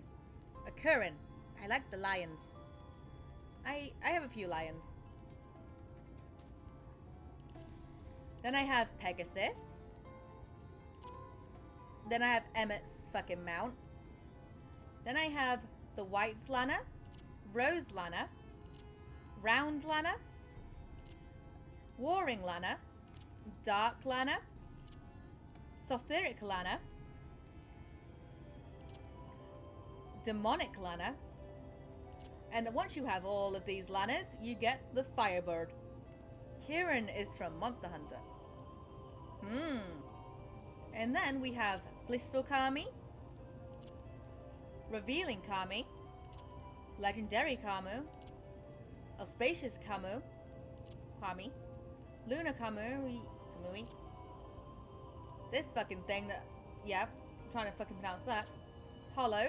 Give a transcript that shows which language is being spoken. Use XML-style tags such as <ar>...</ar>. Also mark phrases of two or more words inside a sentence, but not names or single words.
<en>A Curran. I like the lions. I have a few lions. Then I have Pegasus. Then I have Emmett's fucking mount. Then I have the White Lana, Rose Lana, Round Lana, Warring Lana, Dark Lana, Sotheric Lana, Demonic Lana, and once you have all of these Lanas, you get the Firebird. Kieran is from Monster Hunter. And then we have Blissful Kami, Revealing Kami, Legendary Kamu, Auspicious Kami, Luna Kamui, this fucking thing that, yeah, I'm trying to fucking pronounce that, Hollowed.</en>